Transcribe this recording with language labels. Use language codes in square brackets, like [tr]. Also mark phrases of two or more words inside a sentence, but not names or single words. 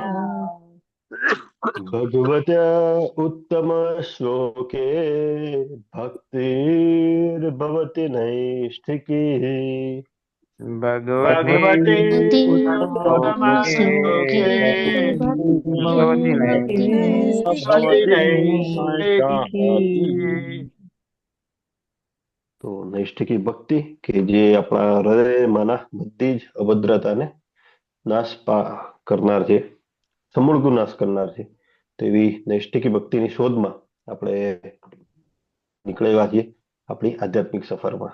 [sa] भगवत्या उत्तम श्लोके भक्तिर्भवति नैष्ठिकी भगवते श्लोके भगवती नैष्ठिकी [gu] તો નૈષ્ઠિકી ભક્તિ કે જે આપણા હૃદયમાંના બધી જ અભદ્રતાને કરનાર છે, સમૂળ નાશ કરનાર છે, તેવી નૈષ્ઠિકી ભક્તિની શોધમાં આપણે નીકળેલા છીએ આપણી આધ્યાત્મિક સફરમાં.